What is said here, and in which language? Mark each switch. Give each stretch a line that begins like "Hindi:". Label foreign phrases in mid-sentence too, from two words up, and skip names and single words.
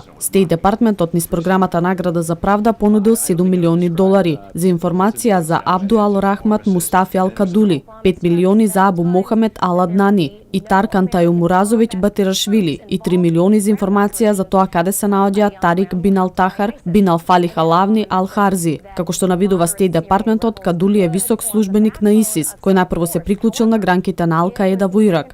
Macedonian: Стејт департментот низ програмата Награда за правда понудил $7 милиони за информација за Абду Ал Рахмат Мустафи Ал Кадули, 5 милиони за Абу Мохамед Ал Аднани и Таркан Тајумуразовиќ Батирашвили и 3 милиони за информација за тоа каде се наоѓа Тарик Бин Ал Тахар Бин Ал Фалих Алавни Ал Харзи. Како што навидува Стејт департментот, Кадули е висок службеник на ИСИС, кој најпрво се приклучил на гранките на Ал Каеда во Ирак.